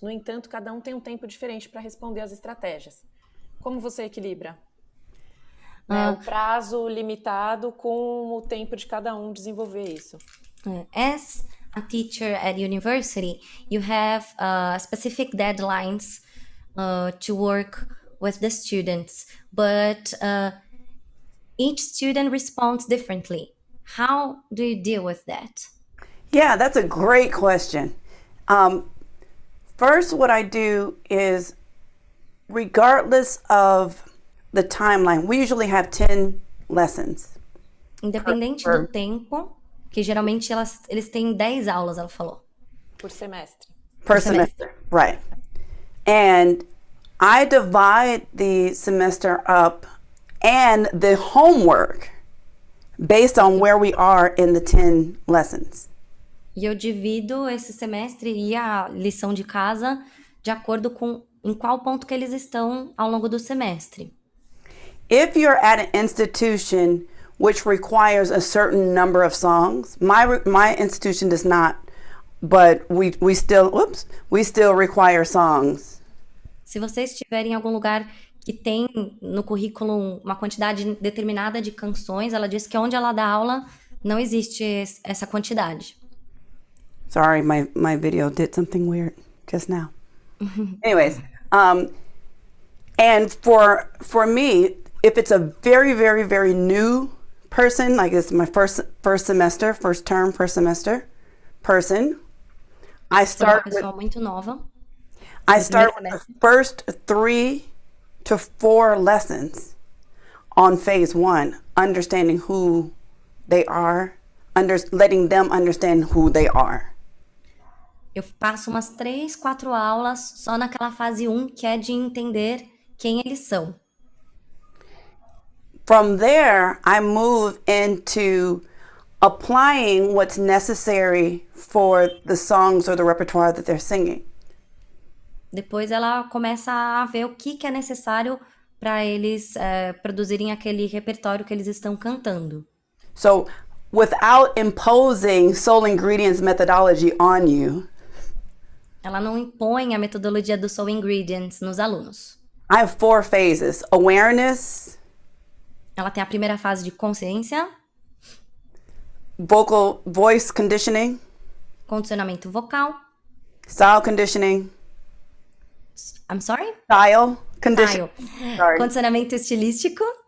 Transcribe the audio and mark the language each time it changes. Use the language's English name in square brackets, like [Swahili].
[Portuguese] No entanto, cada um tem um tempo diferente para responder às estratégias. Como você equilibra? O prazo limitado com o tempo de cada um desenvolver isso. [English] As a teacher at university, you have specific deadlines to work with the students, but each student responds differently. How do you deal with that? Yeah, that's a great question. First, what I do is, regardless of the timeline, we usually have 10 lessons. [Portuguese] Independente do tempo, que geralmente eles têm 10 aulas, ela falou. Por semestre. [English] Per semester, right. And I divide the semester up and the homework based on where we are in the 10 lessons. [Portuguese] E eu divido esse semestre e a lição de casa de acordo com em qual ponto que eles estão ao longo do semestre. [English] If you're at an institution which requires a certain number of songs, my institution does not, but we still require songs. [Portuguese] Se você estiver em algum lugar que tem no currículo uma quantidade determinada de canções, ela diz que onde ela dá aula não existe essa quantidade. [English] Sorry, my video did something weird just now. Anyways, and for me, if it's a very, very, very new person, like it's my first semester, first term, first semester person, I start with [Portuguese] muito nova. [English] I start with the first 3 to 4 lessons on phase 1, understanding who they are, letting them understand who they are. [Portuguese] Eu passo umas 3, 4 aulas só naquela fase 1, que é de entender quem eles são. [English] From there, I move into applying what's necessary for the songs or the repertoire that they're singing. [Portuguese] Depois ela começa a ver o que é necessário para eles produzirem aquele repertório que eles estão cantando. [English] So, without imposing soul ingredients methodology on you, [Portuguese] ela não impõe a metodologia do Soul Ingredients nos alunos. [English] I have 4 phases: awareness, [Portuguese] ela tem a primeira fase de consciência, [English] voice conditioning, [Portuguese] condicionamento vocal, [English] style conditioning. I'm sorry? Style conditioning. Sorry. [Portuguese] Condicionamento estilístico.